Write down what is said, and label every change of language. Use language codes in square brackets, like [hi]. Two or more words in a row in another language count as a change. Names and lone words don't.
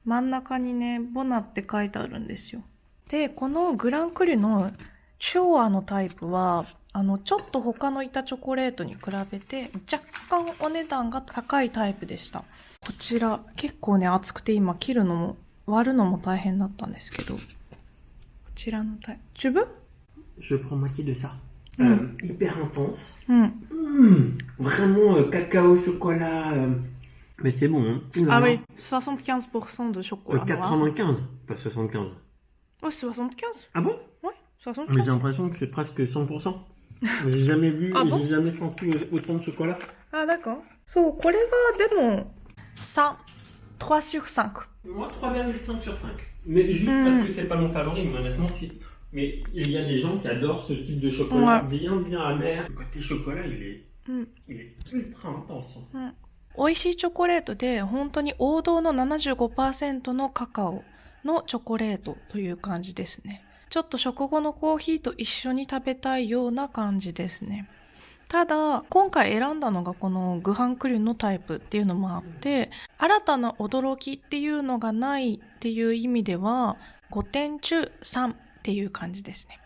[ja] 真ん中にね、ボナって書いてあるんですよ。で、このグランクリュのチュアのタイプは、ちょっと他の板チョコレートに比べて、若干お値段が高いタイプでした。こちら、結構ね、厚くて今切るのも、割るのも大変だったんですけど。こちらのタイプ。 [fr] Tu veux? Je prends moitié de ça. Hyper intense. Vraiment cacao, chocolat. Mais c'est bon. Hein. Ah oui, 75% de chocolat. 95, pas 75. Oh, c'est 75. Ah bon? Ouais, 75. Mais j'ai l'impression que c'est presque 100%. J'ai jamais vu, j'ai jamais senti autant de chocolat. Ah d'accord. [ja] そう、これがでも [fr] 3 sur 5. Moi 3,5 sur 5. Mais juste parce que c'est pas mon favori, mais honnêtement si. Mais il y a des gens qui adorent ce type de chocolat, bien amer. Le côté chocolat, il est ultra intense. [ja] 美味しいチョコレートで本当に王道の 75% のカカオのチョコレートという感じですね。ちょっと食後のコーヒーと一緒に食べたいような感じですね。ただ、今回選んだのがこのグハンクリュのタイプっていうのもあって、新たな驚きっていうのがないっていう意味では、5点中3っていう感じですね。